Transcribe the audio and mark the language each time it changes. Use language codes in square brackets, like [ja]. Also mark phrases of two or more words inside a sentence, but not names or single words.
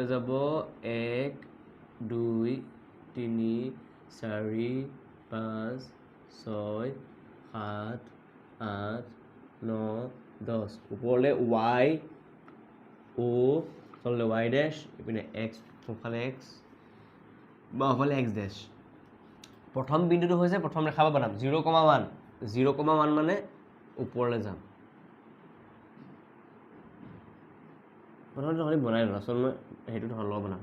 [as] যাব 1 2 3 4 5 6 7 8 9 10 ওপৰলৈ y o তললৈ y ড্যাশ ইপিনে x সোঁফালে x বাওঁফালে x ড্যাশ প্ৰথম বিন্দুটো হৈছে প্ৰথম ৰেখাটো বনাম 0,1 0,1 মানে ওপৰলৈ যাম প্ৰথমতে হ'লে বনাই লওঁ আচল মই সেইটো ধৰ লওঁ বনাম